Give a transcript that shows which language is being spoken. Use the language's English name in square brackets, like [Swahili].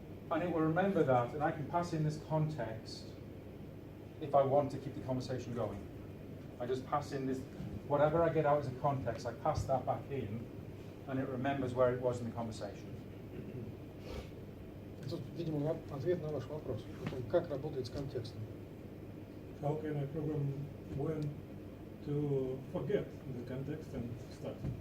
[English] And it will remember that, and I can pass in this context if I want to keep the conversation going. I just pass in this, whatever I get out as a context, I pass that back in, and it remembers where it was in the conversation. [Russian] Тут, видимо, ответ на ваш вопрос. Как работает с контекстом? [English] How can I program when to forget the context and start?